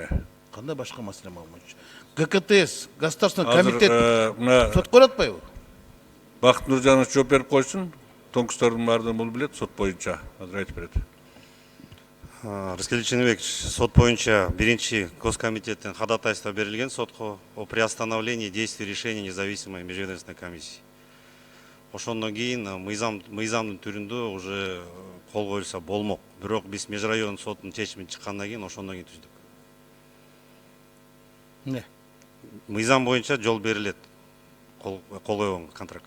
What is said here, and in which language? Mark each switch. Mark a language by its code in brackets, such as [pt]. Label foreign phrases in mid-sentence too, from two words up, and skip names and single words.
[ky] Кандай башка маселе болмочу? ГКТС, [ru] Государственный комитет [ky] сотко берип атпайбы? Бакыт Нуржанович жооп берип койсун. Конкурстардын баардыгын бул билет, сот боюнча азыр айтып берет. Рыскел Чынбекович, сот боюнча биринчи Госкомитеттен ходатайство берилген сотко [ru] о приостановлении действий решения независимой межведомственной комиссии. [ky] Ошондон кийин мыйзамдын түрүндө уже кол коюлса болмок. Бирок биз межрайон соттун чечими чыккандан кийин ошондон кийин түздүк. Не? Мыйзам боюнча жол берилет кол койгон контрактка.